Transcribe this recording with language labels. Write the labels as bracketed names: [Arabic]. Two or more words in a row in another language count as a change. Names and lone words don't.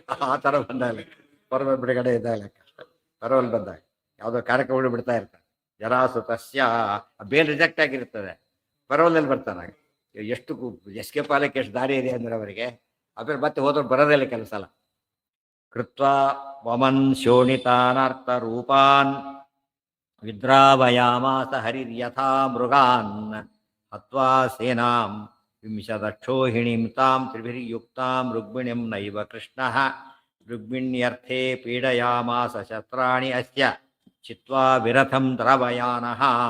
[Kannada] ಆ ಥರ ಬಂದಾಗ ಪರೋಲ್ ಬಿಡುಗಡೆ ಇದ್ದಾಗ ಲೆಕ್ಕ ಅಷ್ಟೇ. ಪರೋಲ್ ಬಂದಾಗ ಯಾವುದೋ ಕಾರ್ಯಕ್ರಮಗಳು ಬಿಡ್ತಾ ಇರ್ತಾರೆ. ಜರಾಸುತಸ್ಯ ಬೇಲ್ ರಿಜೆಕ್ಟ್ ಆಗಿರ್ತದೆ, ಪರೋಲ್ನಲ್ಲಿ ಬರ್ತಾನೆ. ಎಷ್ಟು ಎಸ್ಕೇಪ್ ಆಗಲಿಕ್ಕೆ ಎಷ್ಟು ದಾರಿ ಇದೆ ಅಂದರೆ ಅವರಿಗೆ. ಆಮೇಲೆ ಮತ್ತೆ ಹೋದ್ರೆ ಬರೋದಿಲ್ಲ ಕೆಲಸ ಅಲ್ಲ. [Sanskrit] ಕೃತ್ವಾ ವಮನ್ ಶೋಣಿತಾನರ್ಥರೂಪಾನ್ ವಿದ್ರಾವಯಾಮಾಸ ಹರಿರ್ಯಥಾ ಮೃಗಾನ್ ಹತ್ವಾ ಸೇನಾಂ ವಿಂಶದಕ್ಷೋಹಿಣೀಂ ತಾಂ ತ್ರಿಭಿರ್ಯುಕ್ತಾಂ ರುಗ್ಮಿಣಿಂ ನೈವ ಕೃಷ್ಣಃ ರುಗ್ಮಿಣ್ಯರ್ಥೇ ಪೀಡಯಾಮಾಸ ಶಸ್ತ್ರಾಣಿ ಅಸ್ಯ ಚಿತ್ವಾ ವಿರಥಂ ದ್ರವಯಾನಃ